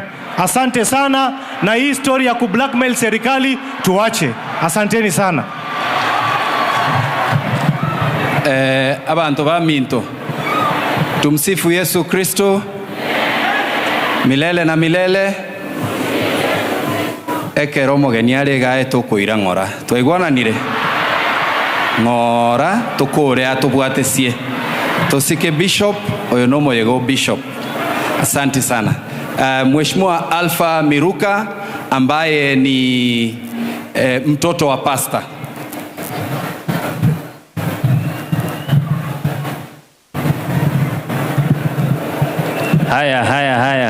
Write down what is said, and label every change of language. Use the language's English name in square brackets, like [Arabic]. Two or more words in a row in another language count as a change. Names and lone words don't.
[Swahili] Asante sana, na hii story ya kublackmail serikali tuache. Asanteni sana. [Gusii] Abantu baminto. [Swahili] Tumsifu Yesu Kristo milele na milele. [Gusii] Ekero mugeni ari gae tukwira ng'ora twaigwananire ng'ora tukure atubwatesie tusike bishop oyo no moyego bishop. [Swahili] Asante sana. Mheshimiwa Alpha Miruka ambaye ni mtoto wa pasta. Haya.